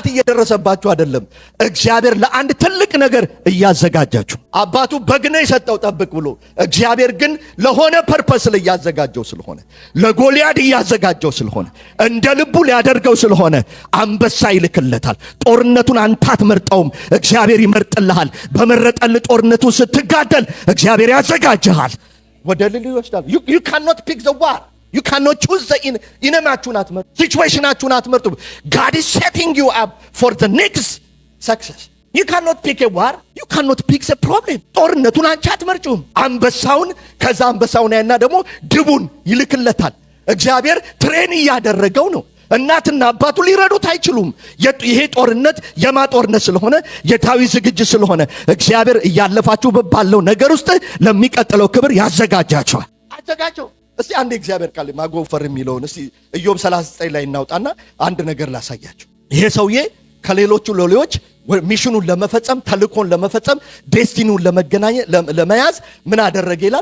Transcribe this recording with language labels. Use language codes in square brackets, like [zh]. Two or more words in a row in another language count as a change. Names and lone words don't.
[am] እየደረሰባችሁ አይደለም። እግዚአብሔር ለአንድ ትልቅ ነገር እያዘጋጃችሁ። አባቱ በግ ነው የሰጠው ጠብቅ ብሎ፣ እግዚአብሔር ግን ለሆነ ፐርፐስ እያዘጋጀው ስለሆነ፣ ለጎልያድ እያዘጋጀው ስለሆነ፣ እንደ ልቡ ሊያደርገው ስለሆነ አንበሳ ይልክለታል። ጦርነቱን አንተ አትመርጠውም፣ እግዚአብሔር ይመርጥልሃል። በመረጠልህ ጦርነቱ ስትጋደል እግዚአብሔር ያዘጋጅሃል። ወደ ልሉ ይወስዳል። [en] you cannot pick the war. You cannot choose the [am] ኢነማችሁን አትመርጡ፣ ሲቹዌሽናችሁን አትመርጡ። [en] God is setting you up for the next success. You cannot pick a war. You cannot pick the problem. [am] ጦርነቱን አንቺ አትመርጩም። አንበሳውን ከዛ አንበሳውን ያና ደግሞ ድቡን ይልክለታል። እግዚአብሔር ትሬን እያደረገው ነው። እናትና አባቱ ሊረዱት አይችሉም። ይሄ ጦርነት የማ ጦርነት ስለሆነ የዳዊት ዝግጅት ስለሆነ እግዚአብሔር እያለፋችሁ ባለው ነገር ውስጥ ለሚቀጥለው ክብር ያዘጋጃችኋል። አዘጋጀው። እስቲ አንድ እግዚአብሔር ቃል ማጎፈር የሚለውን እስቲ ኢዮብ 39 ላይ እናውጣና አንድ ነገር ላሳያችሁ። ይሄ ሰውዬ ከሌሎቹ ሎሌዎች ሚሽኑን ለመፈጸም ተልኮን ለመፈጸም ዴስቲኒውን ለመያዝ ምን አደረገ ይላል?